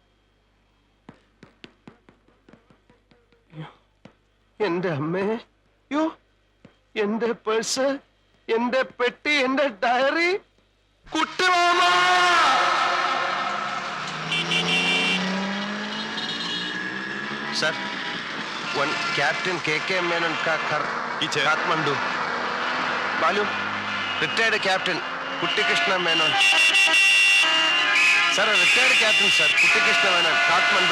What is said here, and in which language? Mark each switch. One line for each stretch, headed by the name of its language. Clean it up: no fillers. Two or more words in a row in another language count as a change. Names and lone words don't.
Malayalam: എന്റെ അമ്മേ, യോ, എന്റെ പേഴ്സ്, എന്റെ പെട്ടി, എന്റെ ഡയറി, കുട്ടിമാമ.
Hindi: सर,
English: one captain
Hindi: के मेनन का घर काठमांडू. मालूम?
English: Retired Captain Kuttikrishna Menon. Sir retired captain sir Kuttikrishna Menon Kathmandu.